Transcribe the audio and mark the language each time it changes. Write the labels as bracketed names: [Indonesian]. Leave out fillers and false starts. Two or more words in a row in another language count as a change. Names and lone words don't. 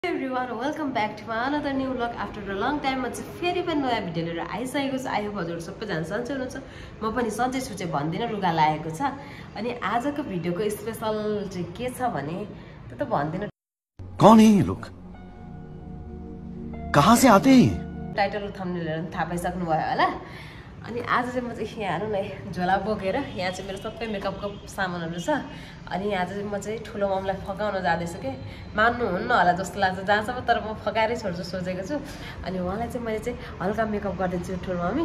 [English] everyone, welcome back to another new vlog after a long time. [Nepali] म चाहिँ फेरि पनि नयाँ भिडियो लिएर आइसकेको छु। [English] I hope [Nepali] हजुरहरु सबैजना सन्चै हुनुहुन्छ। म पनि सन्चै छु चाहिँ भन्दिन, लुगा लागेको छ। अनि आजको भिडियोको स्पेशल चाहिँ के छ भने त्यो त भन्दिन। [Hindi] कौन है ये लोग? कहाँ से आते हैं? [English] title thumbnail [Nepali] हेरेर थाहा पाइसक्नु भयो होला। अनि आज चाहिँ म चाहिँ यहाँ हेर्नु न झोला बोकेर यहाँ चाहिँ मेरो सबै मेकअपको सामानहरु छ। अनि आज चाहिँ म चाहिँ ठुलो ममलाई फकाउन जाँदैछु के। मान्नुहुन्न होला जस्तो लाग्छ जहाँसम्म, तर म फकाएरै छोड्छु सोचेको छु। अनि उहाँलाई चाहिँ मैले चाहिँ हल्का मेकअप गरिदिन्छु ठुलो मम्मी।